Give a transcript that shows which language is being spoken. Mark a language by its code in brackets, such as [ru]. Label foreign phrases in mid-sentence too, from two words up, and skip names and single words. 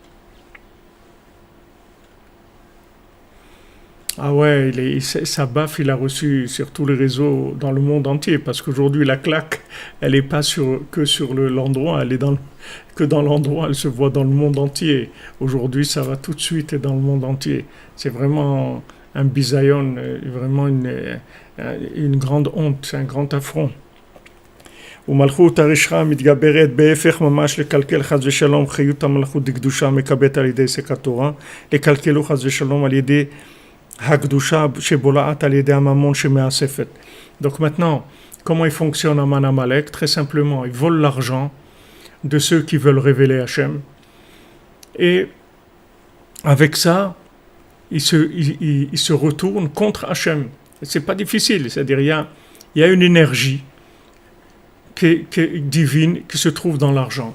[fr] Ah ouais, sa baffe, il a reçu sur tous les réseaux dans le monde entier, parce qu'aujourd'hui, la claque, elle n'est pas que sur l'endroit, elle est que dans l'endroit, elle se voit dans le monde entier. Aujourd'hui, ça va tout de suite dans le monde entier. C'est vraiment un bisayon, vraiment une grande honte, c'est un grand affront. [he] ומלכות הרשעה מתגברת בהפך ממש לקלקל חס ושלום חיות המלכות דקדושה מקבלת על ידי סק התורה, לקלקלו חס ושלום על ידי הקדושה שבולעת על ידי הממון שמאספת. [fr] Donc maintenant, comment il fonctionne Aman Amalek? Très simplement, ils volent l'argent de ceux qui veulent révéler Hachem, et avec ça, ils se retournent contre Hachem. C'est pas difficile, c'est-à-dire il y a une énergie qui est divine, qui se trouve dans l'argent.